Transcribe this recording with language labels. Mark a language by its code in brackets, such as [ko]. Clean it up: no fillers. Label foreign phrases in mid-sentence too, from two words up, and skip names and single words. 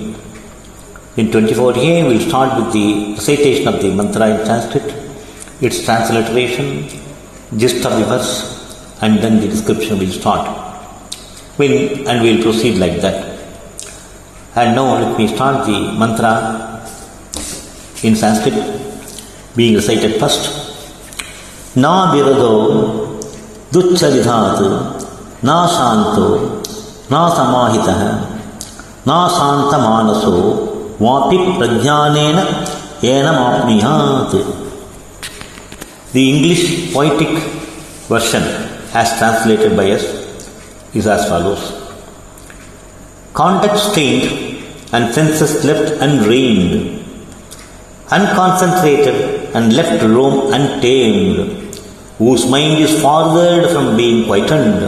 [en] In 24A, we will start with the recitation of the mantra in Sanskrit, its transliteration, gist of the verse, and then the description will start. And we will proceed like that. And now let me start the mantra in Sanskrit, being recited first. [sa] न विरतो दुश्चरितात् न शान्तो न समाहितः न शान्त मनसो वापि प्रज्ञानेन एन माप्नुयात्. [en] The English poetic version as translated by us is as follows. Conduct strained and senses left unreined, unconcentrated and left to roam untamed, whose mind is farthered from being quietened.